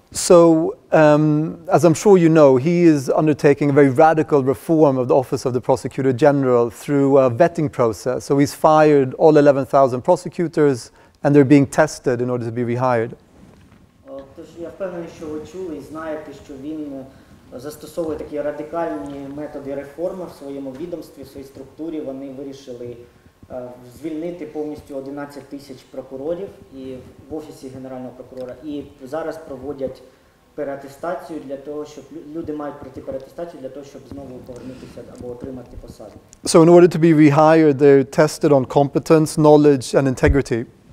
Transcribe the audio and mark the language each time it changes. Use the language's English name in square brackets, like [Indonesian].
[English] So, as I'm sure you know, he is undertaking a very radical reform of the Office of the Prosecutor General through a vetting process. So he's fired all 11,000 prosecutors, and they're being tested in order to be rehired. [Ukrainian] Тож я впевнений, що ви чули і знаєте, що він застосовує такі радикальні методи реформи в своєму відомстві, в своїй структурі. Вони вирішили звільнити повністю 11 тисяч прокурорів і в Офісі Генерального прокурора. І зараз проводять переатестацію для того, щоб люди мають пройти переатестацію для того, щоб знову повернутися або отримати посаду. [English] So in order to be rehired, they're tested on competence, knowledge and integrity.